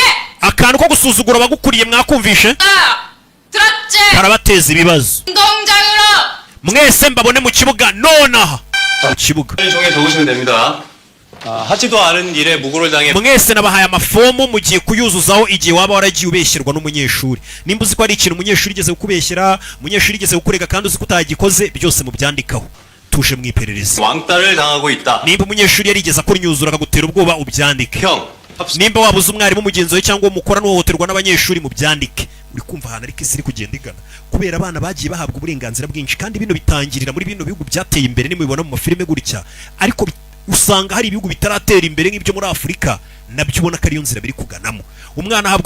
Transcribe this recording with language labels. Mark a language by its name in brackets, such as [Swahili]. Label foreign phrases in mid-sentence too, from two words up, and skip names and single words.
[Kinyarwanda] akantu ko gusuzugura abagukuriye mwakumvishe [Korean] 들었지? [Kinyarwanda] karabateza ibibazo [Korean] 운동장으로 [Kinyarwanda] mwese mbabone mu kibuga nonaha mu kibuga [Korean] 종에 적으시면 됩니다. 하지도 않은 일에 무고를 당해 [Kinyarwanda] mwese nabahaye amafomu mugiye kuyuzuzaho igihe waba waragiye ubeshyerwa n'umunyeshuri nimba uzi ko ari ikintu umunyeshuri igeze kukubeshyera umunyeshuri igeze kukurega kandi uzi ko utagikoze byose mubyandikaho tuje mu iperereza [Korean] 왕따를 당하고 있다. [Kinyarwanda] nimba umunyeshuri yarigeze akunyuzura akagutera ubwoba ubyandike [Korean] 형, [Kinyarwanda] nimba wabuze umwarimu mugenzi we cyangwa umukora n'uhohoterwa n'abanyeshuri mubyandike uri kumva ahantu ariko isi iri kugenda igana kubera abana bagiye bahabwa uburenganzira bwinshi kandi bino bitangirira muri bino bihugu byateye imbere nimubibona mu mafilime gutya ariko usanga hari ibihugu bitaratera imbere nk'ibyo muri Afurika nabyo ubona ko ariyo nzira biri kuganamo umwana ahabwa